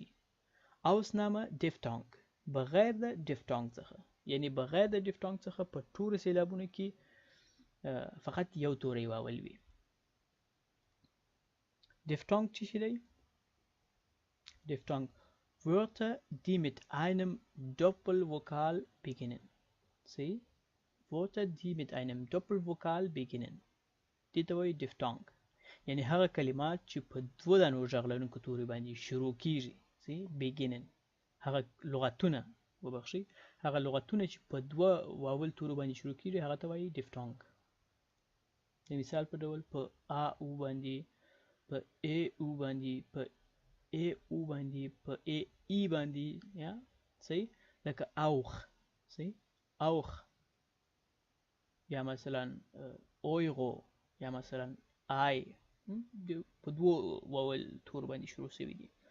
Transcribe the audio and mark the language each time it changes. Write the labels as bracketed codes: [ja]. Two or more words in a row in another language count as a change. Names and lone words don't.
[de] Ausnahme Diphthong، [ps] بغیر د ډیفټانګ څخه، یعنی بغیر د ډیفټانګ څخه په ټولو سیلابونو کې فقط یو توری واول وي. ډیفټانګ څه شی دی؟ [de] ډیفټانګ Wörter, die mit einem Doppelvokal beginnen. See? Wörter, die mit einem Doppelvokal beginnen. [ps] دې ته وایي diphthong. یعنی هغه کلمات چې په دوه دانو غږ لرونکو توري باندې شروع کیږي. See? Beginnen. هغه لغتونه وبخښئ هغه لغتونه چې په دوه واول تورو باندې شروع کیږي هغه ته وایي diphthong. د مثال په ډول په ا او باندې په ا او باندې په ا او باندې په ای باندې یا صحیح لکه auch صحیح auch یا مثلا اویغو یا مثلا آی په دوه واول تور باندې شروع شوي دي.